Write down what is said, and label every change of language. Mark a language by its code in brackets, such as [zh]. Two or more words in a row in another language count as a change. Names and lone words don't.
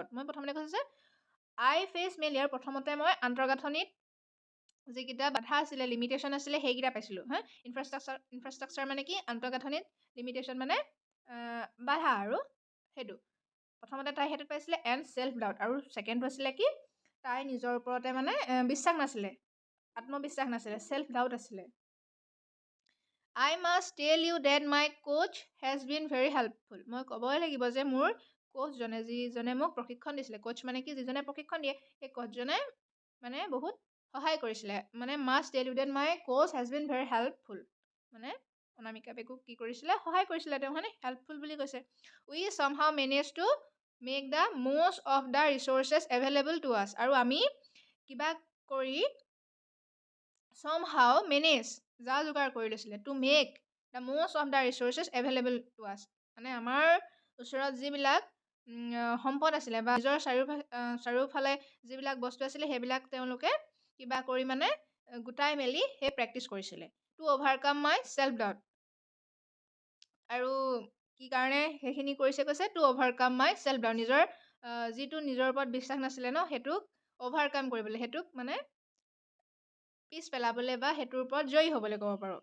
[as] মই প্ৰথমতে কৈছোঁ যে [en] I faced mainly, [as] আৰু প্ৰথমতে মই আন্তঃগাঁথনিত যিকেইটা বাধা আছিলে, লিমিটেশ্যন আছিলে, সেইকেইটা পাইছিলোঁ। ইনফ্ৰাষ্ট্ৰাকচাৰ মানে কি, আন্তঃগাঁথনিত, লিমিটেশ্যন মানে বাধা, আৰু সেইটো প্ৰথমতে তাই সেইটোত পাইছিলে। [en] and self doubt, [as] আৰু ছেকেণ্ডটো আছিলে কি, তাই নিজৰ ওপৰতে মানে বিশ্বাস নাছিলে, আত্মবিশ্বাস নাছিলে, [en] self doubt [as] আছিলে। [en] I must tell you that my coach has been very helpful. [as] মই ক'বই লাগিব যে মোৰ কোচজনে, যিজনে মোক প্ৰশিক্ষণ দিছিলে, কোচ মানে কি, যিজনে প্ৰশিক্ষণ দিয়ে, সেই কোচজনে মানে বহুত সহায় কৰিছিলে। [en] মানে must tell you that my coach has been very helpful, [as] মানে অনামিকা বেগক কি কৰিছিলে, সহায় কৰিছিলে তেওঁ, হয়নে? হেল্পফুল বুলি কৈছে। [en] We somehow managed to make the most of the resources available to us. [as] আৰু আমি কিবা কৰি [en] somehow manage, [as] যা যোগাৰ কৰি লৈছিলে, [en] to make the most of the resources available to us, [as] মানে আমাৰ ওচৰত যিবিলাক সম্পদ আছিলে বা নিজৰ চাৰিওফালে যিবিলাক বস্তু আছিলে, সেইবিলাক তেওঁলোকে কিবা কৰি মানে গোটাই মেলি সেই প্ৰেক্টিচ কৰিছিলে। [en] to overcome my self doubt, [as] আৰু কি কাৰণে সেইখিনি কৰিছে কৈছে, [en] to overcome my self doubt, [as] নিজৰ যিটো নিজৰ ওপৰত বিশ্বাস নাছিলে ন, সেইটোক অভাৰকাম কৰিবলৈ, সেইটোক মানে পিছ পেলাবলৈ বা সেইটোৰ ওপৰত জয়ী হ'বলৈ ক'ব পাৰোঁ।